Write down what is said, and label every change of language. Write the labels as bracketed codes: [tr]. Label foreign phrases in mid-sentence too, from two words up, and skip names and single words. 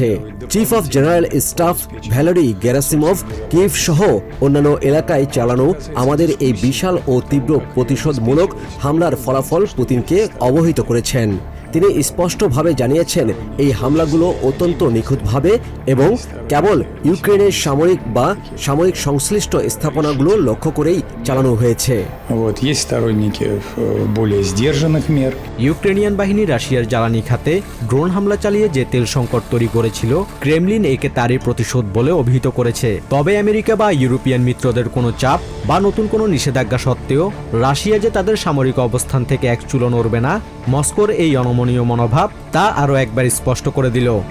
[bn] চিফ অফ জেনারেল স্টাফ ভ্যালেরি গেরাসিমভ কিয়েভ সহ অন্যান্য এলাকায় চালানো আমাদের এই বিশাল ও তীব্র প্রতিশোধমূলক হামলার ফলাফল পুতিনকে অবহিত করেছেন। তিনি স্পষ্টভাবে জানিয়েছেন এই হামলাগুলো অত্যন্ত নিখুঁতভাবে এবং কেবল ইউক্রেনের সামরিক সংশ্লিষ্ট স্থাপনাগুলো লক্ষ্য করেই চালানো হয়েছে। [ru] Вот, есть сторонники более сдержанных мер. [bn] ইউক্রেনিয়ান বাহিনী রাশিয়ার জ্বালানি খাতে ড্রোন হামলা চালিয়ে যে তেল সংকট তৈরি করেছিল, ক্রেমলিন একে তারই প্রতিশোধ বলে অভিহিত করেছে। তবে আমেরিকা বা ইউরোপিয়ান মিত্রদের কোনো চাপ বা নতুন কোনো নিষেধাজ্ঞা সত্ত্বেও রাশিয়া যে তাদের সামরিক অবস্থান থেকে এক চুলো নড়বে না, মস্কোর এই অনমনীয় মনোভাব তা আরও একবার স্পষ্ট করে দিল।